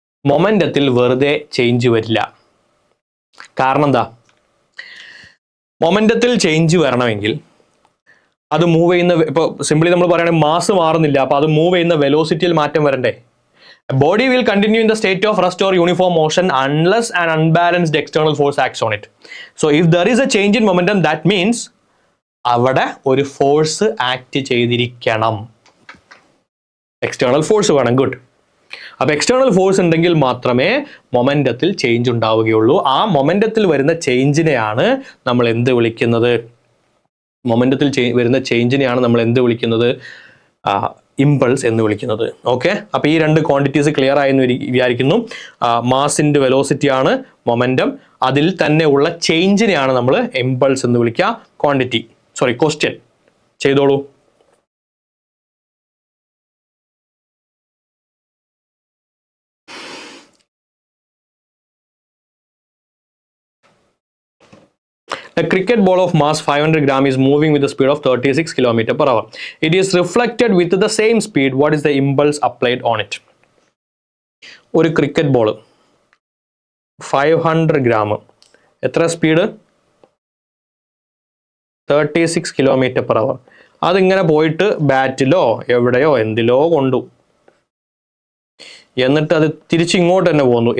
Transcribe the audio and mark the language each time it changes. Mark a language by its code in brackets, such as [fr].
[ml] മൊമെന്റത്തിൽ വെറുതെ ചേഞ്ച് വരില്ല. കാരണം എന്താ? മൊമെന്റത്തിൽ ചേഞ്ച് വരണമെങ്കിൽ അത് മൂവ് ചെയ്യുന്ന, ഇപ്പോൾ സിംപ്ലി നമ്മൾ പറയുകയാണെങ്കിൽ മാസ് മാറുന്നില്ല, അപ്പോൾ അത് മൂവ് ചെയ്യുന്ന വെലോസിറ്റിയിൽ മാറ്റം വരണ്ടേ? [en] A body will continue in the state of rest or uniform motion unless an unbalanced external force acts on it. So if there is a change in momentum, that means [ml] അവിടെ ഒരു force act ചെയ്തിരിക്കണം. External force വേണം. Good. അപ്പോൾ external force ഉണ്ടെങ്കിൽ മാത്രമേ മൊമെന്റത്തിൽ change ഉണ്ടാവുകയുള്ളൂ. ആ മൊമെന്റത്തിൽ വരുന്ന ചേഞ്ചിനെയാണ് നമ്മൾ എന്ത് വിളിക്കുന്നത്? മൊമെന്റത്തിൽ വരുന്ന ചേഞ്ചിനെയാണ് നമ്മൾ എന്ത് വിളിക്കുന്നത്? ഇമ്പൾസ് എന്ന് വിളിക്കുന്നത്. ഓക്കെ, അപ്പോൾ ഈ രണ്ട് ക്വാണ്ടിറ്റീസ് ക്ലിയർ ആയെന്ന് വിചാരിക്കുന്നു. മാസിൻ്റെ വെലോസിറ്റി ആണ് മൊമെന്റം, അതിൽ തന്നെ ഉള്ള ചേഞ്ചിനെയാണ് നമ്മൾ ഇമ്പൾസ് എന്ന് വിളിക്കുക. ക്വസ്റ്റ്യൻ ചെയ്തോളൂ. [en] A cricket ball of mass 500 gram is moving with the speed of 36 km per hour. It is reflected with the same speed. What is the impulse applied on it? [ml] ഒരു cricket ball 500 gram, എത്ര speed? 36 km per hour. അതിങ്ങനെ പോയിട്ട് ബാറ്റിലോ എവിടെയോ എന്തിലോ കൊണ്ടു, എന്നിട്ട് അത് തിരിച്ചിങ്ങോട്ട് തന്നെ പോകുന്നു.